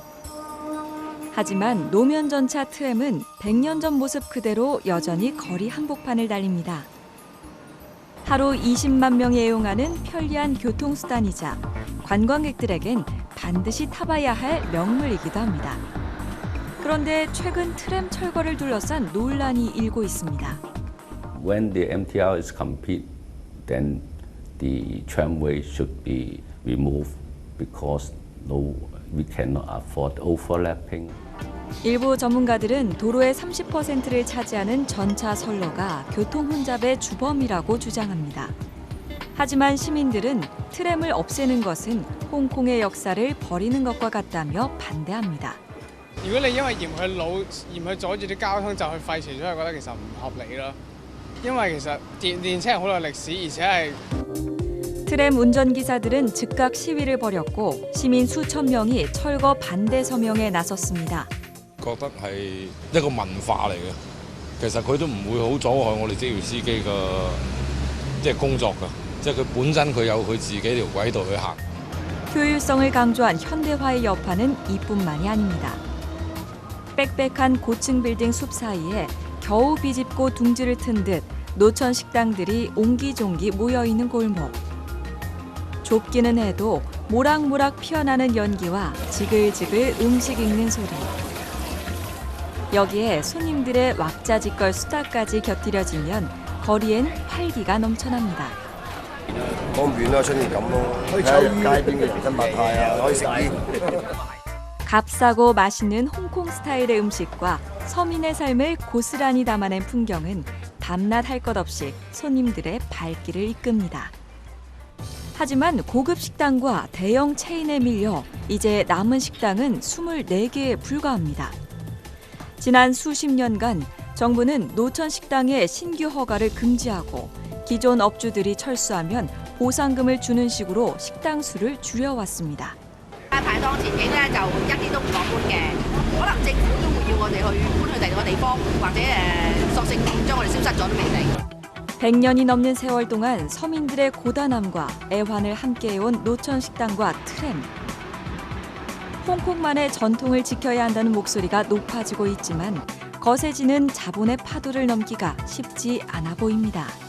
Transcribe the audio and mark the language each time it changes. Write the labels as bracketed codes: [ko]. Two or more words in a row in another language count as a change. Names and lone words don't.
[ko] 하지만 노면 전차 트램은 100년 전 모습 그대로 여전히 거리 한복판을 달립니다. 하루 20만 명이 애용하는 편리한 교통수단이자 관광객들에겐 반드시 타봐야 할 명물이기도 합니다. 그런데 최근 트램 철거를 둘러싼 논란이 일고 있습니다. [en] When the MTR is complete, then the tramway should be removed because we cannot afford overlapping. [ko] 일부 전문가들은 도로의 30%를 차지하는 전차 선로가 교통 혼잡의 주범이라고 주장합니다. 하지만 시민들은 트램을 없애는 것은 홍콩의 역사를 버리는 것과 같다며 반대합니다. [yue] 如果你因為嫌佢老，嫌佢阻住啲交通就去廢除咗，我覺得其實唔合理咯。因為其實電車係好耐歷史，而且係 [ko] 트램 운전기사들은 즉각 시위를 벌였고 시민 수천 명이 철거 반대 서명에 나섰습니다. [yue] 覺得係一個文化嚟嘅，其實佢都唔會好阻礙我哋職業司機嘅工作㗎，即係佢本身佢有佢自己條軌道去行。 [ko] 효율성을 강조한 현대화의 여파는 이뿐만이 아닙니다. 빽빽한 고층 빌딩 숲 사이에 겨우 비집고 둥지를 튼 듯 노천 식당들이 옹기종기 모여있는 골목. 좁기는 해도 모락모락 피어나는 연기와 지글지글 음식 익는 소리. 여기에 손님들의 왁자지껄 수다까지 곁들여지면 거리엔 활기가 넘쳐납니다. [yue] 方便啦，出面咁咯，睇下街邊嘅珍物派啊，可以食煙。 [ko] 값싸고 맛있는 홍콩 스타일의 음식과 서민의 삶을 고스란히 담아낸 풍경은 밤낮 할 것 없이 손님들의 발길을 이끕니다. 하지만 고급 식당과 대형 체인에 밀려 이제 남은 식당은 24개에 불과합니다. 지난 수십 년간 정부는 노천 식당의 신규 허가를 금지하고 기존 업주들이 철수하면 보상금을 주는 식으로 식당 수를 줄여왔습니다. [yue] 排檔前景咧就一啲都唔樂觀嘅，可能政府都會要我哋去搬去第二個地方，或者索性將我哋消失咗都未定。 [ko] 100년이 넘는 세월 동안 서민들의 고단함과 애환을 함께해온 노천 식당과 트램. 홍콩만의 전통을 지켜야 한다는 목소리가 높아지고 있지만 거세지는 자본의 파도를 넘기가 쉽지 않아 보입니다.